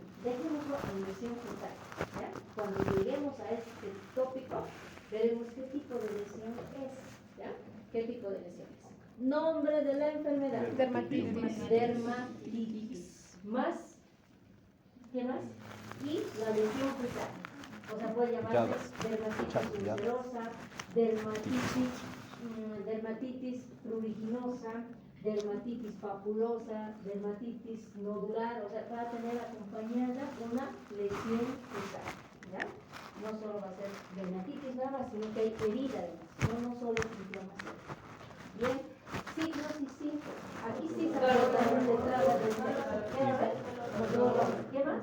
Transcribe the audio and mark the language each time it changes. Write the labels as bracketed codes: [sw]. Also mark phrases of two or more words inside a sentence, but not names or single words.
[es] Dejémoslo en lesión cutánea, ¿ya? Cuando lleguemos a este tópico, veremos qué tipo de lesión es, ¿ya? ¿Qué tipo de lesión es? Nombre de la enfermedad. Dermatitis. Dermatitis. Más, ¿qué más? Y la lesión cutánea. O sea, puede llamarse dermatitis ulcerosa, dermatitis pruriginosa, dermatitis papulosa, dermatitis nodular. O sea, va a tener acompañada una lesión cutánea, ¿ya? No solo va a ser dermatitis nada más, sino que hay herida además, no solo es inflamación. Bien, signos y síntomas. Aquí sí se va a notar un letrado del ¿qué más?